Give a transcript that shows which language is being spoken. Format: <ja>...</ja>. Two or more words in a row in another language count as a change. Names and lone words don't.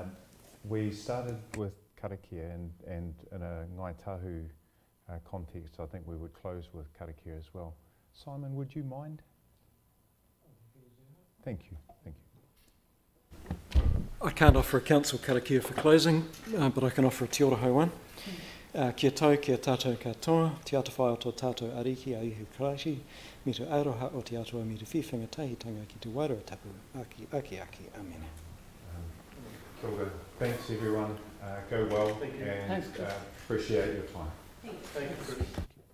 <en>We started with karakia, and in a Ngai Tahu context, I think we would close with karakia as well. Simon, would you mind? Thank you. Thank you. I can't offer a council karakia for closing, but I can offer a</en> <mi>te orohau</mi> <en>one.</en> <mi>Kia tau, kia tātou katoa, te atawhai o tō tātou ariki a ihu karashi, me te aroha o te atua me te whiwhinga tahitanga ki te wairua tapu, aki, amen. Kia ora.</mi> <en>Thanks everyone. Go well and appreciate your time. Thank you.</en>